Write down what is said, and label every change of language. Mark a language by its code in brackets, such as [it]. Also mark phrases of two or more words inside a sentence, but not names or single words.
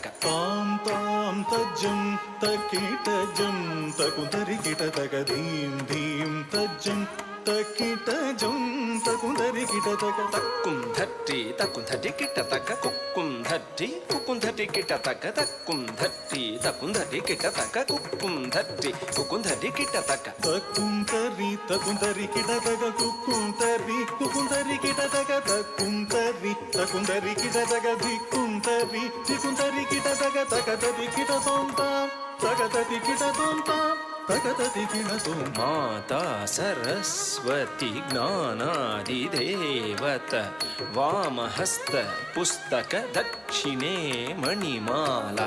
[sa] ताम ताम तज्जम तक्किट्टजम तकुंधरि किट्ट तक धीम धीम तज्जम तक्किट्टजम तकुंधरि किट्ट तक तकुंधट्टि तकुंधटे किट्ट तक कुकुंधट्टि कुकुंधटे किट्ट तक तकुंधट्टि तकुंधटे किट्ट तक कुकुंधट्टि कुकुंधटे किट्ट तक तकुंधरि तकुंधरि किट्ट तक कुकुंधरि कुकुंधरि किट्ट तक तकुंधरि तकुंधरि किट्ट तक धिकुंधरि धिकुंधरि किट्ट तक तकतरि किट्ट तोंता तकतरि किट्ट तोंता तकतरि किट्ट तोंता। माता सरस्वती ज्ञानादिदेवत वामहस्त पुस्तक दक्षिणे मणिमाला।